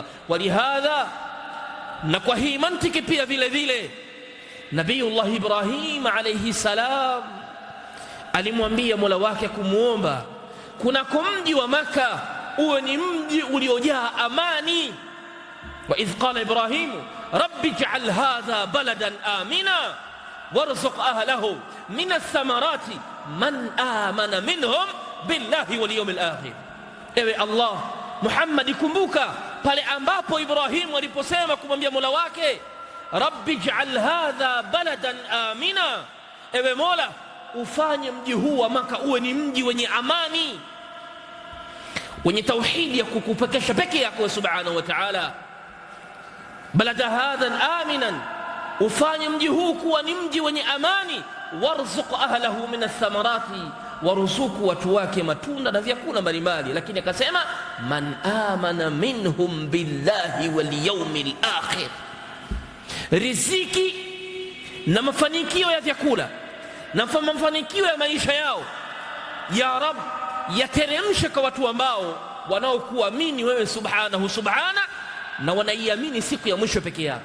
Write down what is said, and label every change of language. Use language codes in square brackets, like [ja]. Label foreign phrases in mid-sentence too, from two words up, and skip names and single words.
[sw] Walihadha, na kwa hii mantiki pia vile vile Nabiyullah Ibrahim [ar] عليه السلام [sw] alimwambia mola wake kumuomba kunako mji wa Makka uwe ni mji uliojaa amani. [ar] وإذ قال إبراهيم رب اجعل هذا بلدا آمنا وارزق أهله من الثمرات من آمن منهم بالله واليوم الآخر. [sw] Ewe Allah, Muhammad, kumbuka pale ambapo Ibrahim aliposema kumwambia mola wake [ar] رب اجعل هذا بلدا آمنا, [sw] ewe mola ufanye mji huu wa Makka uwe ni mji wenye amani, wenye tauhidi ya kukupekesha peke yako [ar] سبحانه وتعالى. بلدا هذا آمنا, [sw] ufanye mji huu kuwa ni mji wenye amani. [ar] وارزق أهله من الثمرات, [sw] waruzuku watu wake matunda na vyakula mbalimbali. Lakini akasema [ar] من آمن منهم بالله واليوم الآخر, [sw] riziki na mafanikio ya vyakula na mafanikio ya maisha yao ya Rab yateremshe kwa watu ambao wanaokuamini wewe subhana na wanaiamini siku ya mwisho peke yake.